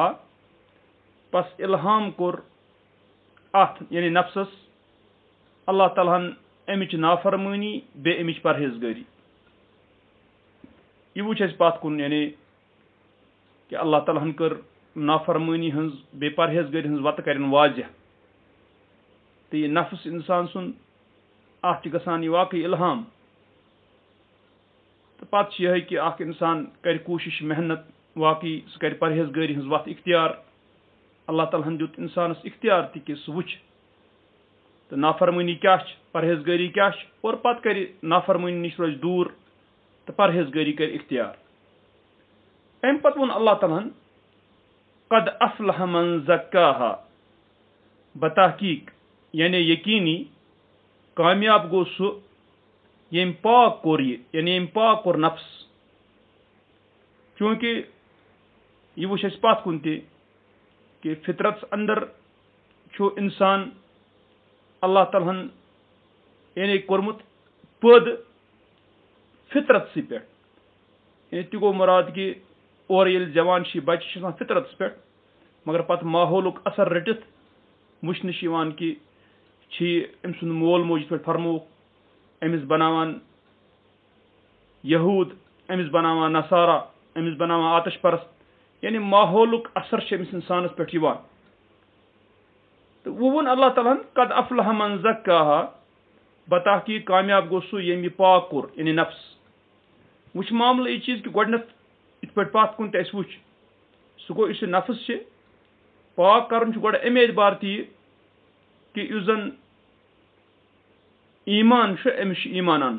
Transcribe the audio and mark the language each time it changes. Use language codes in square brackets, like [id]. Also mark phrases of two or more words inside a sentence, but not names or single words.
[ks] पस इल्हाम कोर अथ यानी नफ्सस अल्लाह तआलाहन अमिच नाफरमानी बे अमिच परहेजगारी। यह वुच पत कुन यानी कि अल्लाह तआलाहन कर नाफरमानी हंज बे परहेजगारी हंज वत करन वाज़ह। तो यह नफ्स इंसान सुन अत गसान यह वाकई इल्हाम। तो पत यह कि अख इंसान कर कोशिश मेहनत वाकई सह कर परहेजगारी हंज वत इख्तियार। अल्लाह ताला दुत इंसानस इख्तियार ति कि सह वुच तो नाफरमानी क्या परहेजगारी क्या और पत कर नाफरमानी निश रोज दूर तो परहेजगारी कर इख्तियार। अम पत वोन अल्लाह ताला [ar] قد أفلح من زكاها. [ks] बतहकीक यानी यकीनी कामयाब गो सह यम पाक कोर यानी यम पाक कोर नफ्स। क्योंकि यह वुच पत कुन कि फितरत अंदर छो इंसान अल्लाह तालाहन यानी कोरमुत पद फितरत से पे। यानी ति गो मुराद कि और ये जवान बच्चे फितरत पे, मगर पत माहौलुक असर रटित वुचन कि अम सुंद मोल मोज पे फरमोक अमिस बनावान यहूद, अमिस बनावान नसारा, अमिस बनावान आतश परस्त। यानी माहौलुक असर अमिस इंसानस पे यवान। तो वो वोन अल्लाह ताला [ar] قد أفلح من زكاها. [ks] बतहकीक कामयाब गो सह यम पाक कोर यानी नफ्स। वुच मामला यह चीज कि गोडनथ इत पे पत कुन अस वुच सह गो इस नफ्स पाक कर गोड अमे एतबार कि इस जन ईमान अमिस ईमान अन।